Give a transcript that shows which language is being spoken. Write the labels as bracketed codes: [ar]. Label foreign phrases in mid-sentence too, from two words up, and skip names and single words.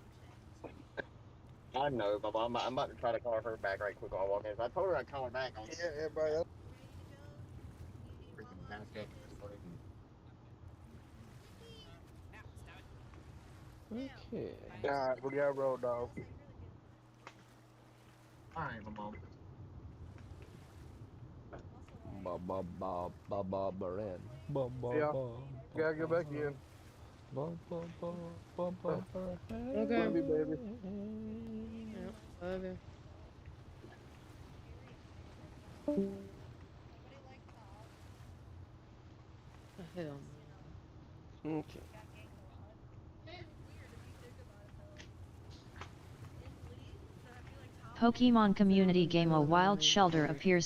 [en] Yeah, everybody else. Okay. Alright, we got road dog. Ba ba ba ba ba Beren. Ba ba Yeah, ba ba gotta go ba back in. ba ba ba ba ba Uh, ba Okay. Love you, baby. Yeah. Love you. Hell no. Okay. Pokemon community game A Wild Shelter appears.